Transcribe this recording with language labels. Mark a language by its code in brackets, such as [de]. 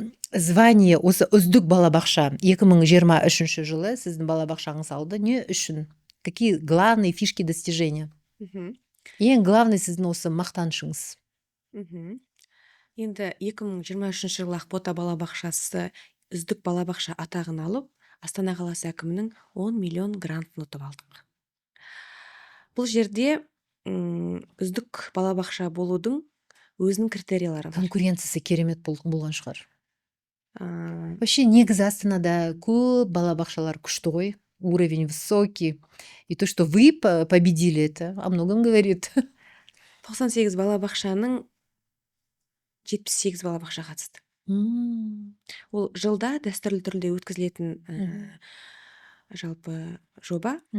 [kk] Звание осы үздік балабақша 2023 жылы сіздің балабақшаңыз алды. Не үшін? [ru] Какие главные фишки достижения? [kk] Ең главный сіздің осы мақтанышыңыз. Енді 2023 жылы Ақбота балабақшасы үздік балабақша атағын алып, Астана қаласы әкімінің 10 миллион грантын ұтып алдық. Бұл жерде үздік балабақша болудың өзінің критериялары бар. Конкуренциясы керемет болған шығар. Вообще негізі Астанада көп балабақшалар күшті ғой, [ru] уровень высокий. И то, что вы победили, это о многом говорит. [kk] 98 балабақшаның 78 балабақша қатысты. Ол жылда дәстүрлі түрде өткізілетін жалпы жоба.